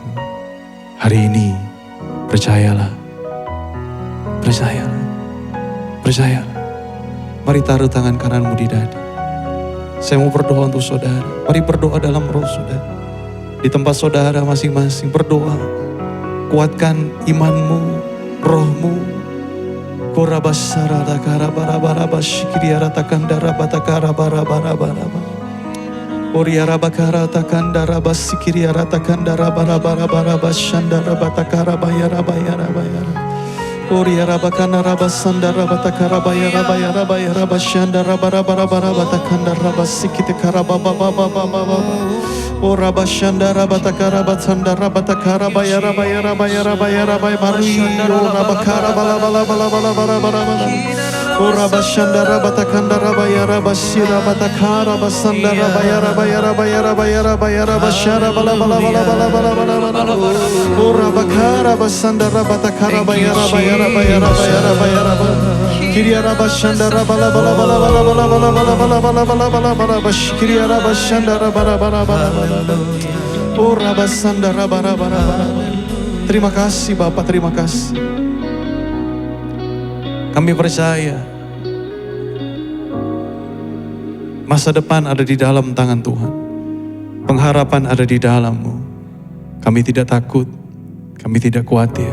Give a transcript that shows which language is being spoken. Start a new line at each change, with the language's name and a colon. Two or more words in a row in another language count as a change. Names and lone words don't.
Indonesian: Hari ini, percayalah. Percayalah. Percayalah. Mari taruh tangan kananmu di dada. Saya mau berdoa untuk saudara. Mari berdoa dalam roh saudara. Di tempat saudara masing-masing berdoa. Kuatkan imanmu, rohmu. Korabasara takara barabara basikiriara takandara batakara barabara baraba. Oriara bakara takandara basikiriara takandara barabara baraba shandara batakara bayara bayara bayara. Oriara bakana rabasandara batakara bayara bayara bayara bashandara barabara baraba takandara basikite karababa baba baba. Ora bashandara batakara batsandara batakara bayara bayara bayara bayara bayari ora bakara bala bala bala bala bala bala bala. Ora bashandara batakandara bayara basira batakara basandara bayara bayara bayara bayara bayara bashara bala bala bala bala bala bala bala. Ora bakara basandara batakara bayara bayara bayara bayara bayara bala. Kiriara bashandara bala bala bala bala bala bala bala bala bala bala bala bala bash kiriara bashandara bala bala bala bala. Ora basandara bala bala bala. Terima kasih Bapak, terima kasih. Kami percaya masa depan ada di dalam tangan Tuhan. Pengharapan ada di dalam-Mu. Kami tidak takut, kami tidak khawatir.